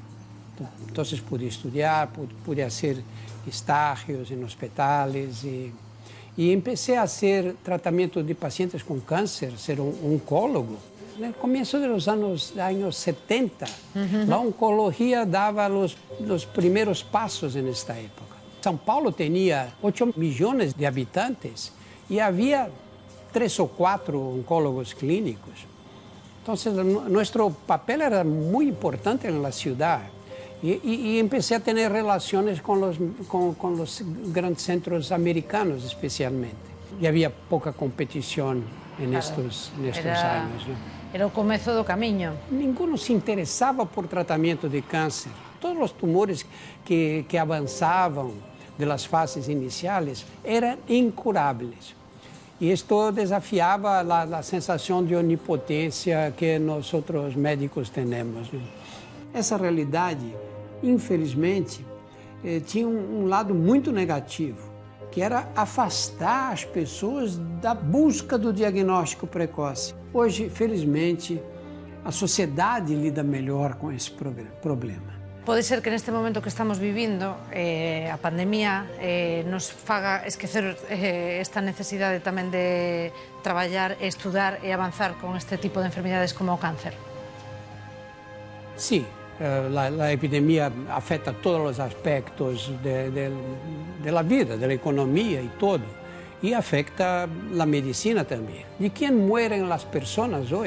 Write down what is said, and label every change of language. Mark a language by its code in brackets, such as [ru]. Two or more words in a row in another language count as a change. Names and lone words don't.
[es] Entonces pude estudiar, pude hacer estágios en hospitales y empecé a hacer tratamiento de pacientes con cáncer, ser un oncólogo. En el comienzo de los años 70, la oncología daba los primeros pasos en esta época. São Paulo tenía 8 millones de habitantes y había 3 o 4 oncólogos clínicos. Entonces, nuestro papel era muy importante en la ciudad. Y empecé a tener relaciones con los grandes centros americanos especialmente. Y había poca competición en estos años. ¿No? [gl] Era o comezo do camiño. [es] Ninguno se interesaba por tratamiento de cáncer. Todos los tumores que avanzaban de las fases iniciales eran incurables. Y esto desafiaba la sensación de omnipotencia que nosotros médicos tenemos. ¿No? [pt] Essa realidade, infelizmente, tinha lado muito negativo, que era afastar as pessoas da busca do diagnóstico precoce. Hoje, felizmente, a sociedade lida melhor com esse problema. Pode ser que neste momento que estamos vivindo, [gl] a pandemia nos faga esquecer esta necesidade tamén de traballar, estudar e avanzar con este tipo de enfermedades como o cáncer. [es] Sí. La epidemia afecta todos los aspectos de la vida, de la economía y todo. Y afecta la medicina también. ¿De quién mueren las personas hoy?